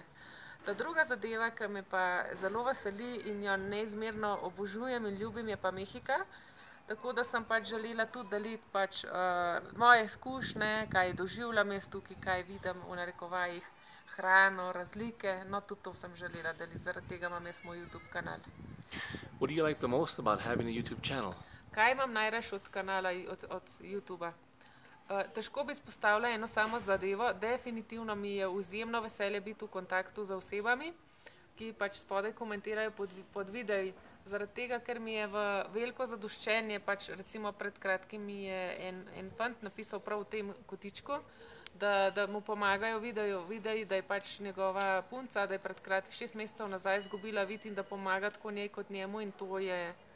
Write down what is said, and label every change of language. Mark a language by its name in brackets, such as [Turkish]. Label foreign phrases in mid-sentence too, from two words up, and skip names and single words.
[Slovenian] Ta druga zadeva, ki me pa zelo veseli in jo neizmerno obožujem in ljubim, je pa Mehika. Tako da sem pač želela tudi deliti pač moje izkušnje, kaj doživljam jaz tukaj, kaj vidim v narekovajih, hrano, razlike, no tudi to sem želela deliti, zaradi tega imam jaz moj YouTube kanal. [English] What do you like the most about having a YouTube channel? [Slovenian] Kaj imam najraje od kanala, od YouTubea? Težko bi izpostavila eno samo zadevo, definitivno mi je izjemno veselje biti v kontaktu z osebami, ki pač spodaj komentirajo pod videi, zaradi tega, ker mi je v veliko zadoščenje, pač recimo pred kratkim mi je en fant napisal prav v tem kotičku, da mu pomagajo videi, da je pač njegova punca, da je pred 6 mesecev nazaj izgubila vid in da pomaga tako njej kot njemu in to je